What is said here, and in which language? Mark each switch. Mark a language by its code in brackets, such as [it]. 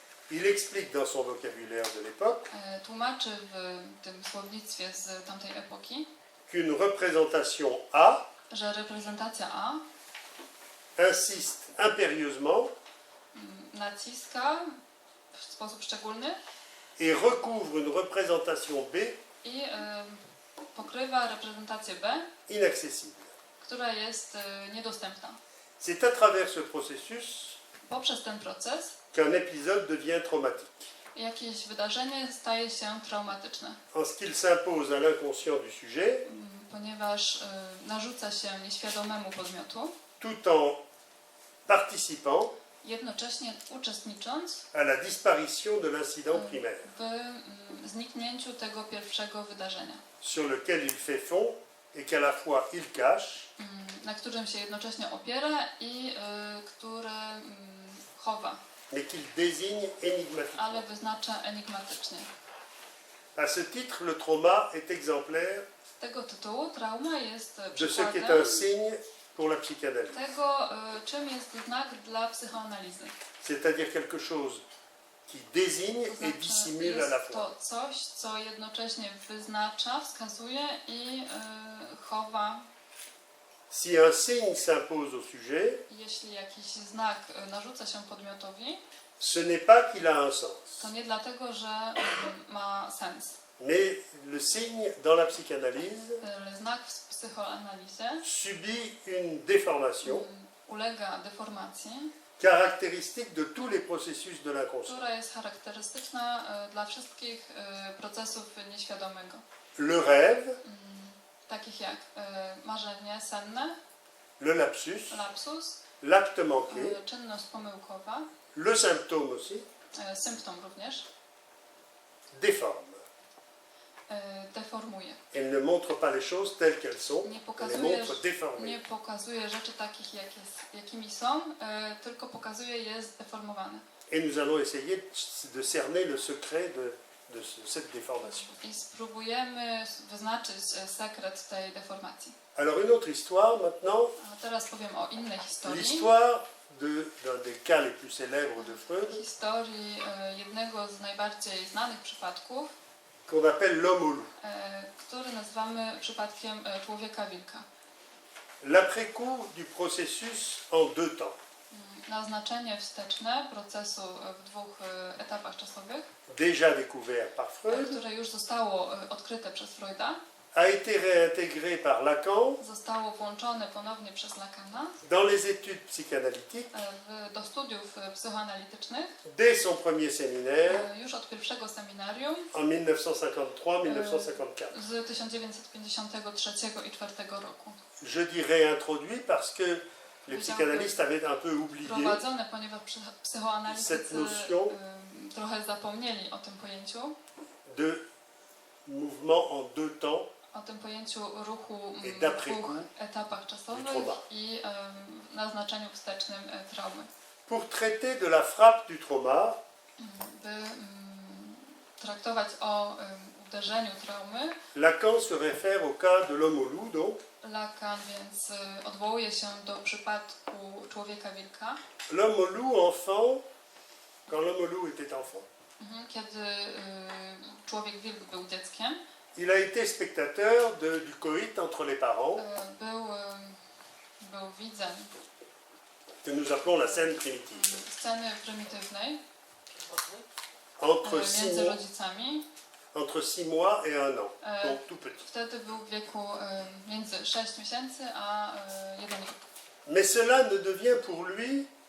[fr] Il explique dans son vocabulaire de l'époque [pl] Tłumaczy w tym słownictwie z tamtej epoki, [fr] qu'une représentation A [pl] że reprezentacja A [fr] insiste impérieusement [pl] naciska w sposób szczególny [fr] et recouvre une représentation B [pl] i pokrywa reprezentację B, [fr] inaccessible. [pl] która jest niedostępna. [fr] C'est à travers ce processus [pl] Poprzez ten proces [fr] qu'un épisode devient traumatique, [pl] jakieś wydarzenie staje się traumatyczne, [fr] en ce qu'il s'impose à l'inconscient du sujet, [pl] ponieważ narzuca się nieświadomemu podmiotu, [fr] tout en participant [pl] jednocześnie uczestnicząc [fr] à la disparition de l'incident primaire, [pl] w zniknięciu tego pierwszego wydarzenia, [fr] sur lequel il fait fond et qu'à la fois il cache, [pl] na którym się jednocześnie opiera i które chowa, [fr] mais qu'il désigne énigmatiquement. [pl] ale wyznacza enigmatycznie. [fr] À ce titre, le trauma est exemplaire [pl] Z tego tytułu trauma jest [fr] de ce qui est [pl] przykładem [fr] un signe pour la psychanalyse, [pl] tego, czym jest znak dla psychoanalizy. [fr] c'est-à-dire quelque chose qui désigne [pl] To [fr] et [pl] znaczy, [fr] dissimule à la [pl] jest to coś, co jednocześnie wyznacza, wskazuje i chowa. [fr] Si un signe s'impose au sujet, [pl] Jeśli jakiś znak narzuca się podmiotowi, [fr] ce n'est pas qu'il a un sens, [pl] to nie dlatego, że ma sens. [fr] mais le signe dans la psychanalyse [pl] Znak w psychoanalizie [fr] subit une déformation [pl] ulega deformacji, [fr] caractéristique de tous les processus de l'inconscient. [pl] która jest charakterystyczna dla wszystkich procesów nieświadomego. [fr] Le rêve, [pl] Takich jak marzenie senne, [fr] le lapsus, [pl] lapsus, [fr] l'acte manqué, [pl] czynność pomyłkowa, [fr] le symptôme aussi, [pl] symptom również, [fr] déforme. [pl] Deformuje. [fr] Elle ne montre pas les choses telles qu'elles sont, [pl] Nie [fr] elle les [pl] pokazuje, [fr] montre déformées. [pl] nie pokazuje rzeczy takich, jakimi są, tylko pokazuje je zdeformowane. [fr] Et nous allons essayer de cerner le secret de cette déformation. [pl] I spróbujemy wyznaczyć sekret tej deformacji. [fr] Alors une autre histoire maintenant, [pl] A teraz powiem o innej historii. [fr] l'histoire d'un des cas les plus célèbres de Freud, [pl] Historii jednego z najbardziej znanych przypadków, [fr] qu'on appelle l'homme au loup. [pl] który nazywamy przypadkiem człowieka wilka. [fr] L'après-coup du processus en deux temps. [pl] Naznaczenie wsteczne procesu w dwóch etapach czasowych, [fr] Déjà découvert par Freud, [pl] które już zostało odkryte przez Freuda, [fr] a été réintégré par Lacan [pl] zostało włączone ponownie przez Lacana [fr] dans les études psychanalytiques [pl] do studiów psychoanalitycznych [fr] dès son premier séminaire [pl] już od pierwszego seminarium [fr] en 1953-1954. [pl] z 1953 i 1954 roku. [fr] Je dis réintroduit parce que les psychanalystes avaient un peu oublié [pl] Prowadzone, ponieważ psychoanalitycy [fr] cette notion [pl] trochę zapomnieli o tym pojęciu, [fr] de mouvement en deux temps [pl] o tym pojęciu ruchu [fr] Et [pl] w [fr] d'après-coup [pl] dwóch etapach czasowych [fr] trauma. [pl] i naznaczeniu wstecznym traumy. [fr] pour traiter de la frappe du trauma. [pl] By traktować o uderzeniu traumy, [fr] Lacan se réfère au cas de l'homme au loup, donc. [pl] Lacan więc odwołuje się do przypadku człowieka wilka, [fr] L'homme au loup enfant, quand l'homme au loup était enfant, [pl] kiedy człowiek wilk był dzieckiem, [fr] il a été spectateur du coït entre les parents, [pl] był widzem [fr] que nous appelons la scène primitive. [pl] sceny prymitywnej [fr] Entre [pl] między rodzicami. [fr] entre 6 mois et 1 an, donc tout petit. [pl] Wtedy był w wieku między 6 miesięcy a 1 rok. [fr] Mais cela ne devient pour lui